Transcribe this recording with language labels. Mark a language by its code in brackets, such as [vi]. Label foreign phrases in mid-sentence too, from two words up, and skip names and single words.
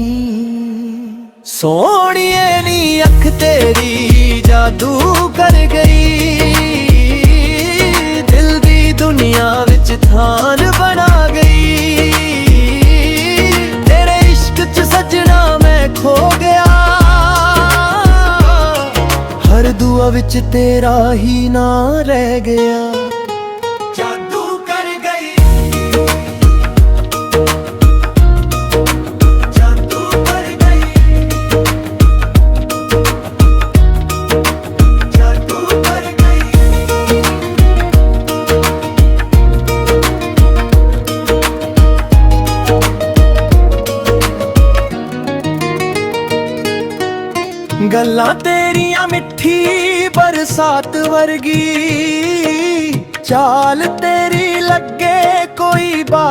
[pa] ਸੋਹਣੀਏ ਨੀ ਅੱਖ ਤੇਰੀ ਜਾਦੂ ਕਰ ਗਈ, ਦਿਲ ਦੀ ਦੁਨੀਆ ਵਿੱਚ ਥਾਨ ਬਣਾ ਗਈ। ਤੇਰੇ ਇਸ਼ਕ 'ਚ ਸਜਣਾ ਮੈਂ ਖੋ ਗਿਆ, ਹਰ ਦੁਆ ਵਿੱਚ ਤੇਰਾ ਹੀ ਨਾਂ ਰਹਿ ਗਿਆ। [hi] जादू कर गई, जादू कर गई, जादू कर गई। [pa] ਗੱਲਾਂ ਤੇਰੀਆਂ ਮਿੱਠੀ ਬਰਸਾਤ ਵਰਗੀ, ਚਾਲ ਤੇਰੀ ਲੱਗੇ ਕੋਈ